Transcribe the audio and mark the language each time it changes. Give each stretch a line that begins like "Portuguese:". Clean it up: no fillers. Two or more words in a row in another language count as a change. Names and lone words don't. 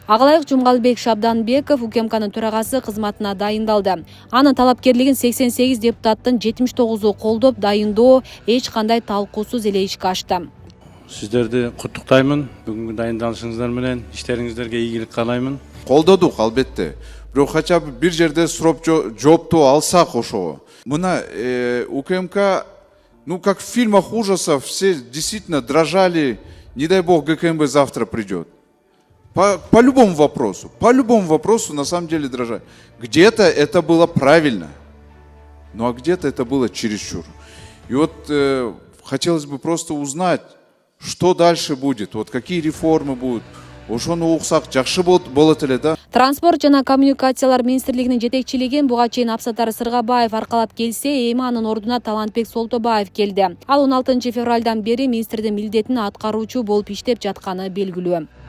Kyrgyz: Агалайык Жумгалбек Шабданбеков УКМКнын төрагасы кызматына дайындалды. Анын талапкерлигин 88 депутаттын 79-у колдоп, дайындоо эч кандай талкуусуз эле ишке ашты. Сиздерди куттуктаймын. Бүгүнкү дайындалышыңыздар менен иштериңиздерге ийгилик каалаймын. Колдодук албетте. Бирок
Russian: хотя бы
Kyrgyz: бир жерде сурап жоопту алсак ошого. Мына УКМК,
Russian: ну как в фильмах ужасов, все действительно дрожали, не дай бог ГКМБ завтра придет. По любому вопросу на самом деле дрожали. Где-то это было правильно, ну а где-то это было чересчур. И вот хотелось бы просто узнать, что дальше будет, вот какие реформы будут.
Kyrgyz: Ошону уксак жакшы болот эле да. Транспорт жана коммуникациялар министрлигинин жетекчилигин буга чейин Абсатар Сыргабаев аркалап келсе, эми анын ордуна Талантбек Солтобаев келди. Ал 16 февралдан бери министрдин милдетин аткаруучу болуп иштеп жатканы белгилүү.